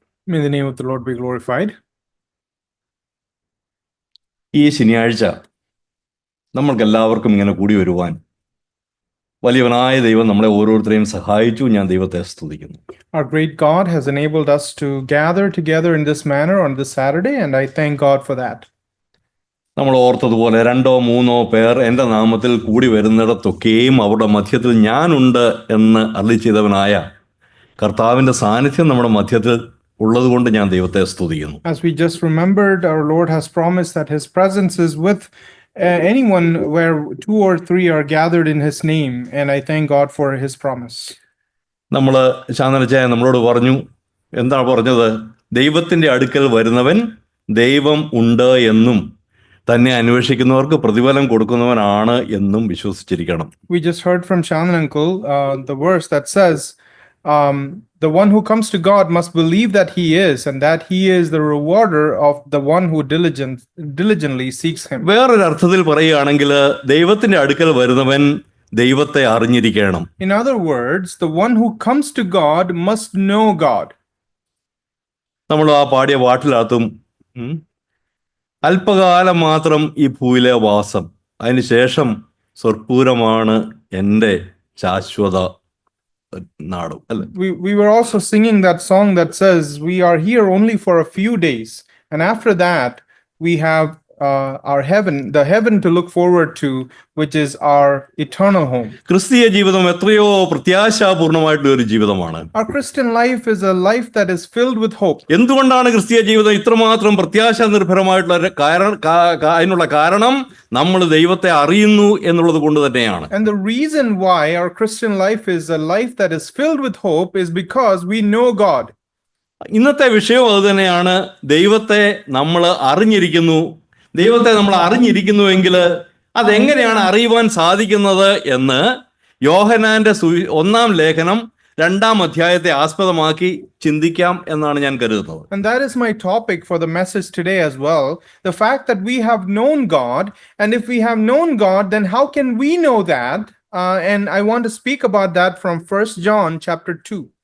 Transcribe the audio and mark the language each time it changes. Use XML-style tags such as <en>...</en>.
<en>May the name of the Lord be glorified.</en> <ml>ഈ ശനിയാഴ്ച നമ്മൾക്ക് എല്ലാവർക്കും ഇങ്ങനെ കൂടി വരുവാൻ വലിയവനായ ദൈവം നമ്മളെ ഓരോരുത്തരെയും സഹായിച്ചു. ഞാൻ ദൈവത്തെ സ്തുതിക്കുന്നു.</ml> <en>Our great God has enabled us to gather together in this manner on this Saturday, and I thank God for that.</en> <ml>നമ്മൾ ഓർത്തതുപോലെ 2-3 പേർ എൻ്റെ നാമത്തിൽ കൂടി വരുന്നിടത്തൊക്കെയും അവരുടെ മധ്യത്തിൽ ഞാനുണ്ട് എന്ന് അരുളിച്ചെയ്തവനായ കർത്താവിൻ്റെ സാന്നിധ്യം നമ്മുടെ മധ്യത്തിൽ ഉള്ളതുകൊണ്ട് ഞാൻ ദൈവത്തെ സ്തുതിക്കുന്നു.</ml> <en>As we just remembered, our Lord has promised that His presence is with anyone where 2 or 3 are gathered in His name, and I thank God for His promise.</en> <ml>നമ്മൾ ശാന്തനച്ചായ നമ്മളോട് പറഞ്ഞു, എന്താ പറഞ്ഞത്? ദൈവത്തിൻ്റെ അടുക്കൽ വരുന്നവൻ ദൈവം ഉണ്ട് എന്നും തന്നെ അന്വേഷിക്കുന്നവർക്ക് പ്രതിഫലം കൊടുക്കുന്നവനാണ് എന്നും വിശ്വസിച്ചിരിക്കണം.</ml> <en>We just heard from Shandan uncle the verse that says the one who comes to God must believe that He is, and that He is the rewarder of the one who diligently seeks Him.</en> <ml>വേറൊരു അർത്ഥത്തിൽ പറയുകയാണെങ്കിൽ ദൈവത്തിന്റെ അടുക്കൽ വരുന്നവൻ ദൈവത്തെ അറിഞ്ഞിരിക്കണം.</ml> <en>In other words, the one who comes to God must know God.</en> <ml>നമ്മൾ ആ പാടിയ പാട്ടിനകത്തും അല്പകാലം മാത്രം ഈ ഭൂയിലെ വാസം, അതിനുശേഷം സ്വർപ്പൂരമാണ് എൻ്റെ ശാശ്വത നാടും അല്ലെ.</ml> <en>We were also singing that song that says we are here only for a few days, and after that we have our heaven, the heaven to look forward to, which is our eternal home.</en> <ml>ക്രിസ്തീയ ജീവിതം എത്രയോ പ്രത്യാശാപൂർണമായിട്ടുള്ള ഒരു ജീവിതമാണ്.</ml> <en>Our Christian life is a life that is filled with hope.</en> <ml>എന്തുകൊണ്ടാണ് ക്രിസ്തീയ ജീവിതം ഇത്രമാത്രം പ്രത്യാശ നിർഭരമായിട്ടുള്ള അതിനുള്ള കാരണം നമ്മൾ ദൈവത്തെ അറിയുന്നു എന്നുള്ളത് കൊണ്ട് തന്നെയാണ്.</ml> <en>And the reason why our Christian life is a life that is filled with hope is because we know God.</en> <ml>ഇന്നത്തെ വിഷയം അത് തന്നെയാണ്. ദൈവത്തെ നമ്മൾ അറിഞ്ഞിരിക്കുന്നു. ദൈവത്തെ നമ്മൾ അറിഞ്ഞിരിക്കുന്നുവെങ്കിൽ അതെങ്ങനെയാണ് അറിയുവാൻ സാധിക്കുന്നത് എന്ന് യോഹന്നാന്റെ 1-ാം ലേഖനം 2-ാം അധ്യായത്തെ ആസ്പദമാക്കി ചിന്തിക്കാം എന്നാണ് ഞാൻ കരുതുന്നത്.</ml> <en>And that is my topic for the message today as well. The fact that we have known God, and if we have known God, then how can we know that? And I want to speak about that from 1 John chapter 2.</en>